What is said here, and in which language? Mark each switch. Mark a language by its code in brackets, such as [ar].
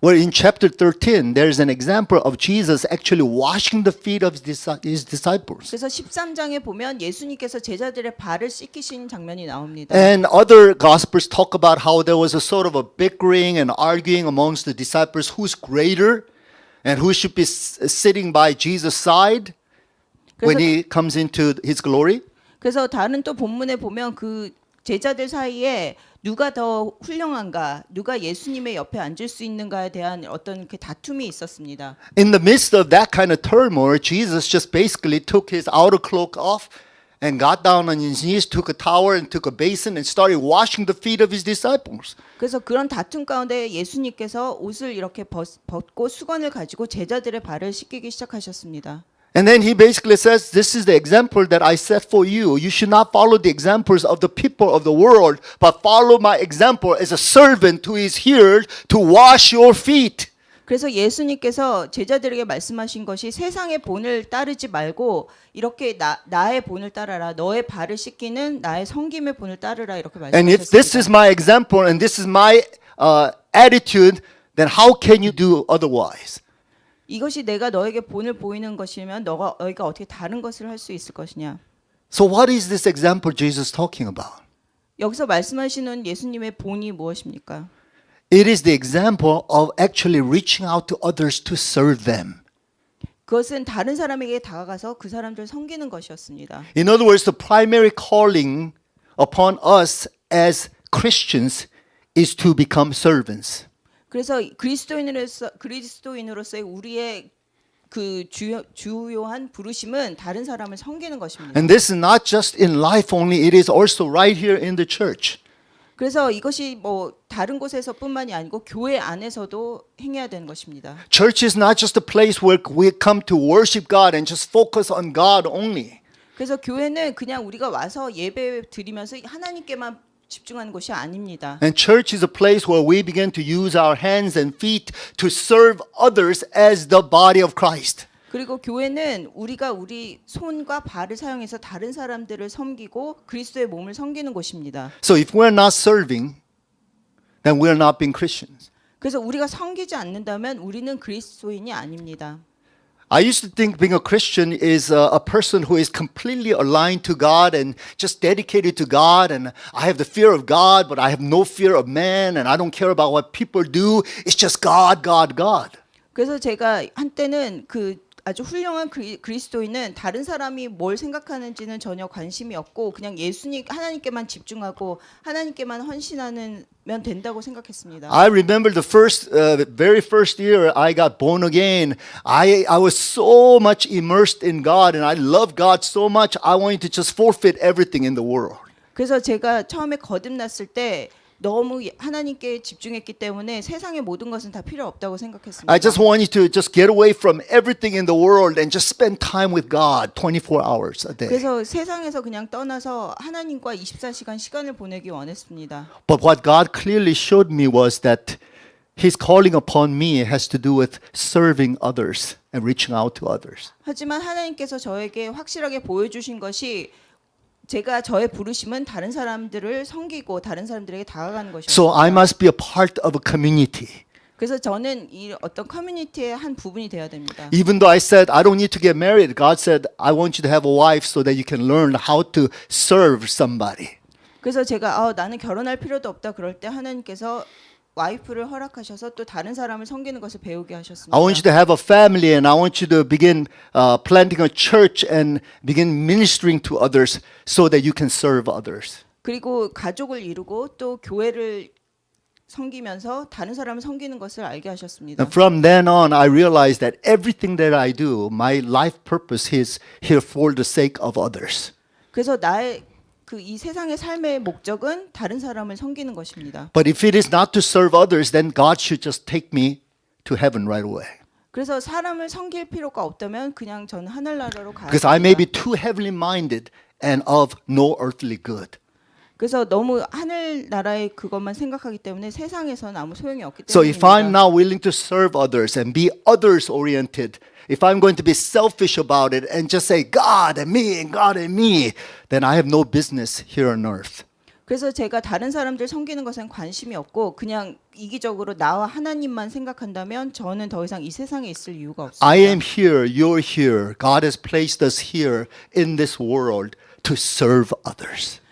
[en] Well, in chapter 13, there's an example of Jesus actually washing the feet of his disciples. [ko] 그래서 13장에 보면 예수님께서 제자들의 발을 씻기신 장면이 나옵니다. [en] And other gospels talk about how there was a sort of a bickering and arguing amongst the disciples who's greater and who should be sitting by Jesus' side when he comes into his glory. [ko] 그래서 다른 또 본문에 보면 그 제자들 사이에 누가 더 훌륭한가, 누가 예수님의 옆에 앉을 수 있는가에 대한 어떤 그 다툼이 있었습니다. [en] In the midst of that kind of turmoil, Jesus just basically took his outer cloak off and got down on his knees, took a towel and took a basin and started washing the feet of his disciples. [ko] 그래서 그런 다툼 가운데 예수님께서 옷을 이렇게 벗고 수건을 가지고 제자들의 발을 씻기기 시작하셨습니다. [en] And then he basically says, this is the example that I set for you. You should not follow the examples of the people of the world, but follow my example as a servant who is here to wash your feet. [ko] 그래서 예수님께서 제자들에게 말씀하신 것이 세상의 본을 따르지 말고 이렇게 나의 본을 따라라. 너의 발을 씻기는 나의 성김의 본을 따르라 이렇게 [en] And if this is [ko] 말씀하셨습니다. [en] my example and this is my attitude, then how can you do otherwise? [ko] 이것이 내가 너에게 본을 보이는 것이면 너희가 어떻게 다른 것을 할 수 있을 것이냐. [en] So what is this example Jesus talking about? [ko] 여기서 말씀하시는 예수님의 본이 무엇입니까? [en] It is the example of actually reaching out to others to serve them. [ko] 그것은 다른 사람에게 다가가서 그 사람들 섬기는 것이었습니다. [en] In other words, the primary calling upon us as Christians is to become servants. [ko] 그래서 그리스도인으로서의 우리의 그 주요한 부르심은 다른 사람을 섬기는 것입니다. [en] And this is not just in life only, it is also right here in the church. [ko] 그래서 이것이 뭐 다른 곳에서뿐만이 아니고 교회 안에서도 행해야 되는 것입니다. [en] Church is not just a place where we come to worship God and just focus on God only. [ko] 그래서 교회는 그냥 우리가 와서 예배 드리면서 하나님께만 집중하는 곳이 아닙니다. [en] And church is a place where we begin to use our hands and feet to serve others as the body of Christ. [ko] 그리고 교회는 우리가 우리 손과 발을 사용해서 다른 사람들을 섬기고 그리스도의 몸을 섬기는 곳입니다. [en] So if we're not serving, then we're not being Christians. [ko] 그래서 우리가 섬기지 않는다면 우리는 그리스도인이 아닙니다. [en] I used to think being a Christian is a person who is completely aligned to God and just dedicated to God, and I have the fear of God, but I have no fear of man, and I don't care about what people do. It's just God, God, God. [ko] 그래서 제가 한때는 그 아주 훌륭한 그리스도인은 다른 사람이 뭘 생각하는지는 전혀 관심이 없고 그냥 예수님 하나님께만 집중하고 하나님께만 헌신하면 된다고 생각했습니다. [en] I remember the very first year I got born again. I was so much immersed in God, and I loved God so much. I wanted to just forfeit everything in the world. [ko] 그래서 제가 처음에 거듭났을 때 너무 하나님께 집중했기 때문에 세상의 모든 것은 다 필요 없다고 생각했습니다. [en] I just wanted to just get away from everything in the world and just spend time with God 24 hours a day. [ko] 그래서 세상에서 그냥 떠나서 하나님과 24시간 시간을 보내기 원했습니다. [en] But what God clearly showed me was that His calling upon me has to do with serving others and reaching out to others. [ko] 하지만 하나님께서 저에게 확실하게 보여주신 것이 제가 저의 부르심은 다른 사람들을 섬기고 다른 사람들에게 다가가는 것이었습니다. [en] So I must be a part of a community. [ko] 그래서 저는 이 어떤 커뮤니티의 한 부분이 되어야 됩니다. [en] Even though I said I don't need to get married, God said I want you to have a wife so that you can learn how to serve somebody. [ko] 그래서 제가 나는 결혼할 필요도 없다 그럴 때 하나님께서 와이프를 허락하셔서 또 다른 사람을 섬기는 것을 배우게 하셨습니다. [en] I want you to have a family and I want you to begin planting a church and begin ministering to others so that you can serve others. [ko] 그리고 가족을 이루고 또 교회를 섬기면서 다른 사람을 섬기는 것을 알게 하셨습니다. [en] And from then on, I realized that everything that I do, my life purpose is here for the sake of others. [ko] 그래서 나의 이 세상의 삶의 목적은 다른 사람을 섬기는 것입니다. [en] But if it is not to serve others, then God should just take me to heaven right away. [ko] 그래서 사람을 섬길 필요가 없다면 그냥 저는 하늘나라로 가야 [en] Because I may be [ko] 합니다. [en] too heavenly minded and of no earthly good. [ko] 그래서 너무 하늘나라의 그것만 생각하기 때문에 세상에서는 아무 소용이 없기 [en] So if I'm [ko] 때문입니다. [en] now willing to serve others and be others oriented, if I'm going to be selfish about it and just say God and me, then I have no business here on earth. [ko] 그래서 제가 다른 사람들 섬기는 것엔 관심이 없고 그냥 이기적으로 나와 하나님만 생각한다면 저는 더 이상 이 세상에 있을 이유가 없습니다. [en] I am here, you're here. God has placed us here in this world to serve others.